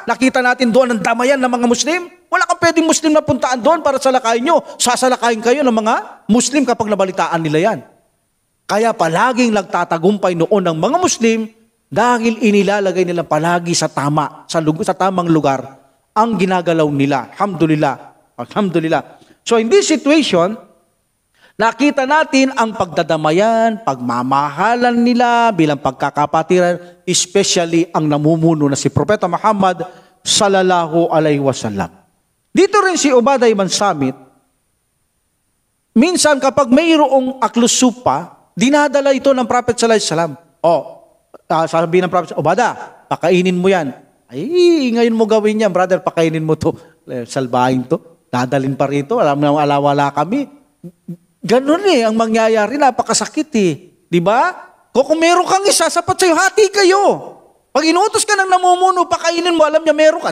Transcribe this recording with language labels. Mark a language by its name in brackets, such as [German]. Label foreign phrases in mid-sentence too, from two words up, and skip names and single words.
[Filipino] Nakita natin doon ang damayan ng mga Muslim. Wala kang pwedeng Muslim na puntaan doon para salakayin nyo. Sasalakayin kayo ng mga Muslim kapag nabalitaan nila yan. Kaya palaging nagtatagumpay noon ng mga Muslim dahil inilalagay nila palagi sa tamang lugar ang ginagalaw nila. [Arabic] Alhamdulillah. Alhamdulillah. [English] So in this situation, [Filipino] nakita natin ang pagdadamayan, pagmamahalan nila bilang pagkakapatiran, especially ang namumuno na si Propeta Muhammad [Arabic] sallallahu alaihi wasallam. [Filipino] Dito rin si Ubadah ibn Samit, minsan kapag mayroong aklusupa, dinadala ito ng Prophet [Arabic] sallallahu alaihi wasallam. [Filipino] Sabi ng Prophet, Ubadah, pakainin mo yan. Ay, ngayon mo gawin yan, brother, pakainin mo to. Salbahin to. Dadalin pa rito, alam na alawala kami. Ganun ang mangyayari, napakasakit Di ba? Kung meron kang isa, sapat sa'yo, hati kayo. Pag inutos ka ng namumuno, pakainin mo, alam niya meron ka.